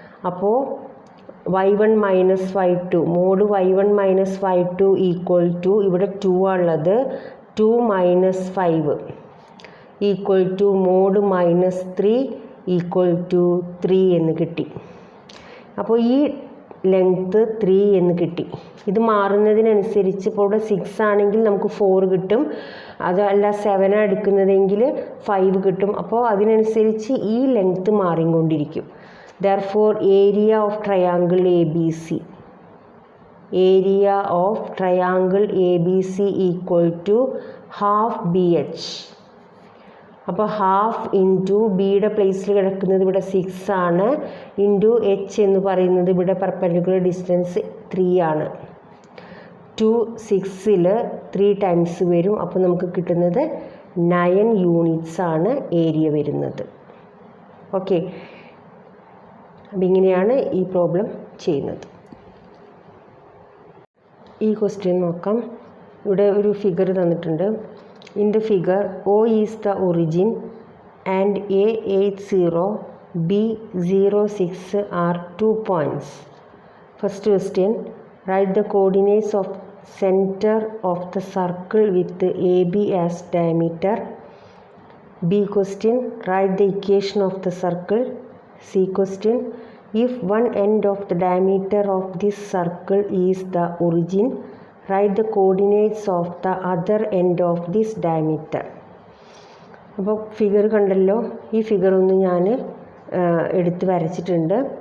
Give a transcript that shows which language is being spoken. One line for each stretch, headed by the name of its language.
Malayalam: അപ്പോൾ y1 minus y2 mode y1 minus y2 equal to ഇവിടെ 2 ആണുള്ളത്, 2 minus 5 equal to mode minus 3 equal to 3 എന്ന് കിട്ടി. അപ്പോൾ ഈ ലെങ്ത്ത് 3 എന്ന് കിട്ടി. ഇത് മാറുന്നതിനനുസരിച്ച് ഇപ്പോൾ ഇവിടെ 6 ആണെങ്കിൽ നമുക്ക് 4 കിട്ടും, അതല്ല 7 എടുക്കുന്നതെങ്കിൽ 5 കിട്ടും. അപ്പോൾ അതിനനുസരിച്ച് ഈ ലെങ്ത്ത് മാറിക്കൊണ്ടിരിക്കും.
English: Therefore, area of triangle ABC, area of triangle ABC equal to half BH.
Malayalam: അപ്പോൾ ഹാഫ് ഇൻറ്റു ബിയുടെ പ്ലേസിൽ കിടക്കുന്നത് ഇവിടെ 6 ആണ്, ഇൻറ്റു എച്ച് എന്ന് പറയുന്നത് ഇവിടെ പെർപെൻഡിക്കുലർ ഡിസ്റ്റൻസ് 3 ആണ്. 2 6ൽ 3 ടൈംസ് വരും. അപ്പോൾ നമുക്ക് കിട്ടുന്നത് 9 യൂണിറ്റ്സ് ആണ് ഏരിയ വരുന്നത്. ഓക്കെ, അപ്പം ഇങ്ങനെയാണ് ഈ പ്രോബ്ലം ചെയ്യുന്നത്. ഈ ക്വസ്റ്റ്യൻ നോക്കാം. ഇവിടെ ഒരു ഫിഗർ തന്നിട്ടുണ്ട്.
English: In the figure O is the origin and A80 B06 are 2 points. First question, write the coordinates of centre of the circle with AB as diameter. B question, write the equation of the circle. C question, if one end of the diameter of this circle is the origin, write the coordinates of the other end of this diameter.
Malayalam: അപ്പോൾ figure കണ്ടല്ലോ, ഈ figure ഒന്ന് ഞാൻ എടുത്ത് വരച്ചിട്ടുണ്ട്.